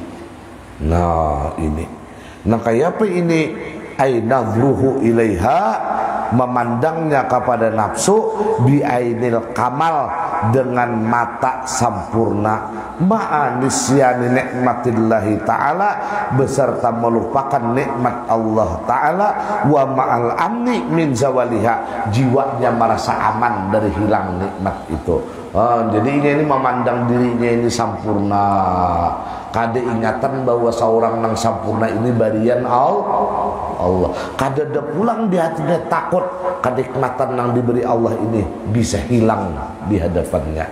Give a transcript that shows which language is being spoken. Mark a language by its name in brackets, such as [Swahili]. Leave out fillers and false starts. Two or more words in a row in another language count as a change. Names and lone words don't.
[Banjar] Nah ini nang kayak apa ini? [Arabic] Ay nadruhu ilaiha, [Indonesian] memandangnya kepada nafsu, [Arabic] biainil kamal, [Indonesian] dengan mata sempurna, [Arabic] ma'anisyani nikmatillahi ta'ala, [Indonesian] beserta melupakan nikmat Allah ta'ala, [Arabic] wa ma'al amni min zawaliha, [Indonesian] jiwanya merasa aman dari hilang nikmat itu. [Banjar] Jadi ini memandang dirinya ini sempurna, kada ingatan bahwa seorang nang sempurna ini barian Allah. Kada ada pulang di hatinya takut kenikmatan yang diberi Allah ini bisa hilang di hadapannya.